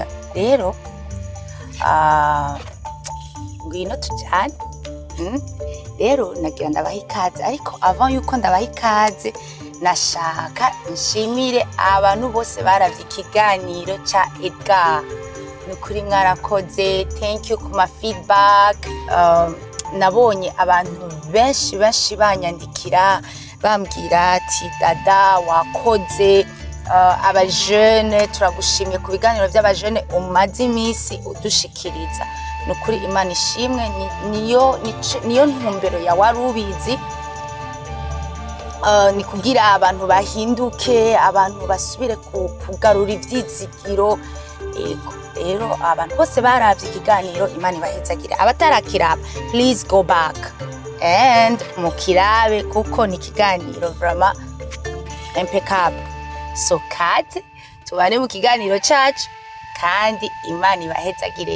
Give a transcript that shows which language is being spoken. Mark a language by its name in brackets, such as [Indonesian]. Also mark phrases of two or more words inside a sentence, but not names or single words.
[Rundi] Rero ngwino tujane. Rero nagira ndabaha ikaze, ariko avant yuko ndabaha ikaze nashaka nshimire abantu bose baravye ikiganiro ca Edgar. Nukuri mwarakoze, [English] thank you [Rundi] ku ma [English] feedback. [Rundi] Nabonye abantu benshi banyandikira bambwira ati dada wakoze. Aba jeune turagushimye ku biganiro by'abajene umaze imisi udushikiriza. Nukuri Imana ishimwe, niyo ntumbero ya Warubizi. Ni kugira abantu bahinduke, abantu basubire kugarura ivyizigiro. Rero abantu bose baravye ikiganiro, Imana ibahezagire. Abatarakiraba, [English] please go back and [Rundi] mukirabe kuko ni ikiganiro [French] vraiment impeccable. [Rundi] So kaze tubane mu kiganiro cacu kandi Imana ibahezagire.